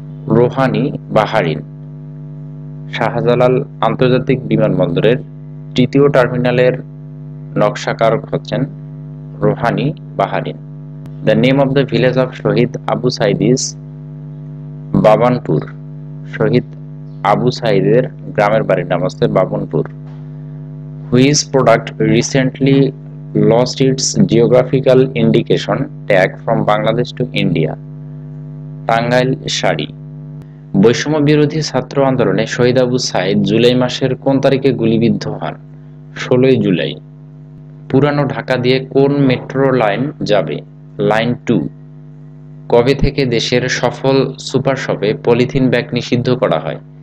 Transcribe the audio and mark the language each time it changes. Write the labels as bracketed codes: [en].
[bn] রোহানি বাহারিন। শাহজালাল আন্তর্জাতিক বিমানবন্দরের তৃতীয় টার্মিনালের নকশাকারক হচ্ছেন রোহানি Bahrain. [en] The name of the village of Shahid Abu Sayeed is Babanpur. [bn] শহীদ আবু সাইদের গ্রামের বাড়ির নাম হচ্ছে Babanpur. [en] Which product recently lost its geographical indication tag from Bangladesh to India? [bn] Tangail sari. বৈষম্য বিরোধী ছাত্র আন্দোলনে শহীদ আবু সাইদ জুলাই মাসের কোন তারিখে গুলিবিদ্ধ হন? 16 জুলাই। পুরানো ঢাকা দিয়ে কোন মেট্রো লাইন যাবে? লাইন 2। কবে থেকে দেশের সফল সুপার শপে পলিথিন ব্যাগ নিষিদ্ধ করা হয়?